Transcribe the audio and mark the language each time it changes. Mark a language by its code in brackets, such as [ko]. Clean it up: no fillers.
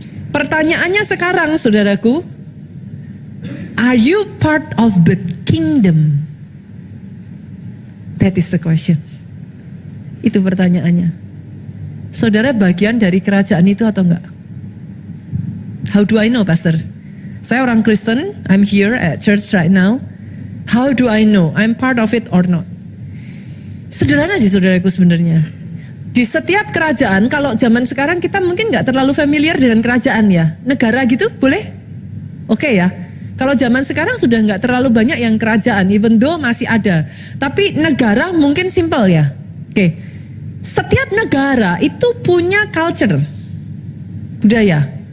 [id] Pertanyaannya sekarang saudaraku, [en] are you part of the kingdom? That is the question. [id] Itu pertanyaannya. Saudara bagian dari kerajaan itu atau enggak? [en] How do I know, Pastor? [id] Saya orang Kristen, [en] I'm here at church right now. How do I know I'm part of it or not? [id] Sederhana sih saudaraku sebenarnya. Di setiap kerajaan, kalau zaman sekarang kita mungkin enggak terlalu familiar dengan kerajaan ya. Negara gitu boleh? Oke ya. Kalau zaman sekarang sudah nggak terlalu banyak yang kerajaan, [en] even though [id] masih ada. Tapi negara mungkin simple ya. Oke. Setiap negara itu punya culture, budaya.